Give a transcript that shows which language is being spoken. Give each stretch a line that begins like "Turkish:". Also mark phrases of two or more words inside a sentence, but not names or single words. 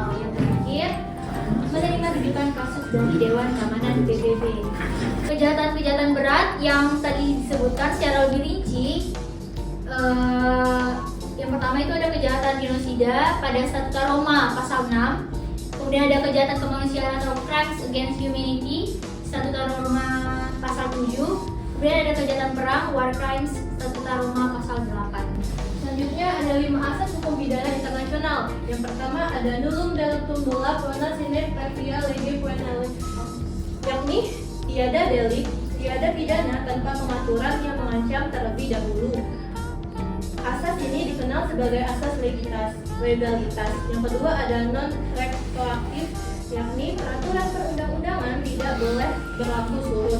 Indonesian: Yang terakhir, menerima rujukan kasus dari Dewan Keamanan PBB. Kejahatan-kejahatan berat yang tadi disebutkan secara lebih rinci, yang pertama itu ada kejahatan genosida pada Statuta Roma pasal 6. Kemudian ada kejahatan kemanusiaan atau
English: crimes against humanity,
Indonesian: Statuta Roma pasal 7. Kemudian ada kejahatan perang,
English: war crimes,
Indonesian: Statuta Roma pasal 8. Selanjutnya ada 5 asas hukum pidana internasional. Yang pertama ada
Latin: nullum delictum nulla pena sine praevia lege penale,
Indonesian: yakni tiada delik, tiada pidana tanpa pengaturan yang mengancam terlebih dahulu. Asas ini dikenal sebagai asas legalitas. Yang kedua ada non retroaktif, yakni peraturan perundang-undangan tidak boleh berlaku surut.